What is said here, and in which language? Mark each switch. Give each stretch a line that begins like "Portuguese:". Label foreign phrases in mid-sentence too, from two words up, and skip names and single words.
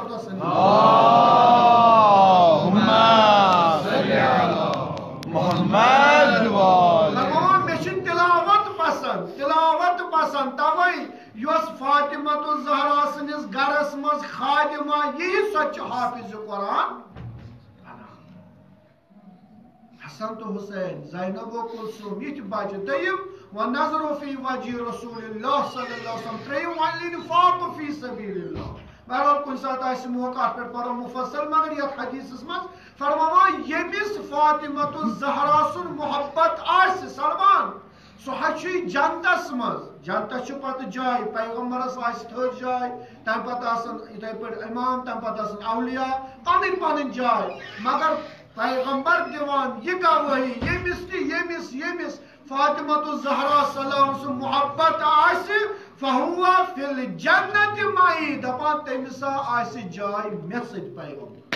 Kashmiri: مےٚ چھِ تلاوت پسند توے یۄس فاطمہ الزہرا سٕنٛدِس گرس منٛز خادمہ یی سۄ چھِ حافظ قرآن حسن تو حسین زینب و کلثوم یِتھۍ بچہِ دوٚیِم وَنَظْرُ
Arabic: فِی وَجْهِ رسول اللہ صلی اللہ علیہ وسلم ترٛیٚیِم وَالْإِنفاقُ فِی سبیل اللہ
Kashmiri: بہرحال کُنہِ ساتہٕ آسہِ موقع اتھ پٮ۪ٹھ پرو مُفصل مگر یتھ حدیثس منٛز فرماوان ییٚمِس فاطمہ الزہرا سُنٛد محبت آسہِ سلمان سُہ حظ چھُ جنتس منٛز جنتس چھُ پتہٕ جاے پیغمبرس آسہِ تھٔز جاے تمہِ پتہٕ آسن یِتھے پٲٹھۍ امام تمہِ پتہٕ آسن اولیاء پنٕنۍ پنٕنۍ جاے مگر پیغمبر دِوان یہِ گوٲہی ییٚمِس فاطمہ الزہرا سلام سُنٛد محبت آسہِ
Arabic: فہو فی الجنت معی
Kashmiri: دپان تٔمِس آسہِ جاے مےٚ سۭتۍ پیغمبر